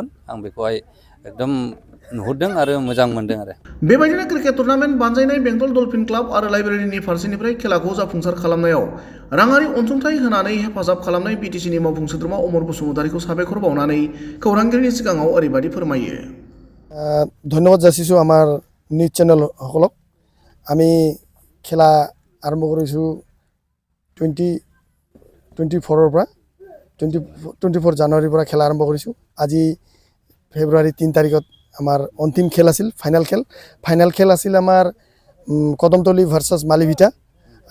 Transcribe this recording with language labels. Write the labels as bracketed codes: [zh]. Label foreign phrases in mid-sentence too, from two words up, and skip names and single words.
[brx] आं बेखौहाय एकदम नुहुरदों आरो मोजां मोनदों आरो। बेबायदिनो [en] cricket tournament [brx] बानजायनाय बेंटल डल्फिन क्लाब आरो लाइब्रेरिनि फारसेनिफ्राय खेलाखौ जाफुंसार खालामनायाव राङारि अनसुंथाइ होनानै हेफाजाब खालामनाय बिटिसिनि मावफुं सोद्रोमा अमर बसुमतारिखौ साबायखर बावनानै खौरांगिरिनि सिगाङाव ओरैबायदि फोरमायो। [as] ধন্যবাদ যাচিছোঁ আমাৰ নিউজ চেনেলসকলক। আমি খেলা আৰম্ভ কৰিছোঁ 2024 পৰা 24 জানুৱাৰীৰ পৰা খেলা আৰম্ভ কৰিছোঁ। আজি ফেব্ৰুৱাৰী 3 তাৰিখত আমাৰ অন্তিম খেল আছিল, ফাইনেল খেল আছিল আমাৰ কদমতলী ভাৰ্চাছ মালিভিটা।